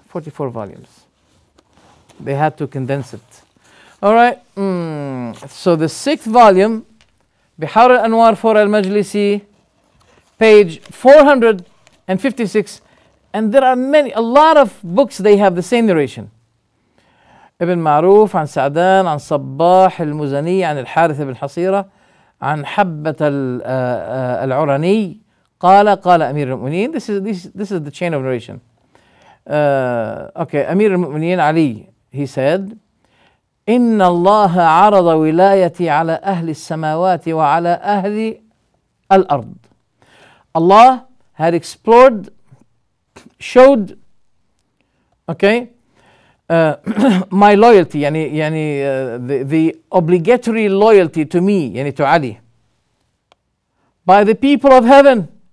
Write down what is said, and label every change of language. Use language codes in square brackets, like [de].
[en] 44 volumes. They had to condense it. All right. So the 6th volume, Bihar al-Anwar for al-Majlisi, page 456. And there are a lot of books, they have the same narration. [ar] ابن معروف عن سعدان عن صباح المزني عن الحارث بن حصيرة عن حبة العرني قال أمير المؤمنين. [en] This is the chain of narration. Okay, [ar] أمير المؤمنين علي, [en] he said, [ar] إن الله عرض ولايتي على أهل السماوات وعلى أهل الأرض. [en] Allah had explored, showed, okay, my loyalty, the obligatory loyalty to me, to Ali, by the people of heaven.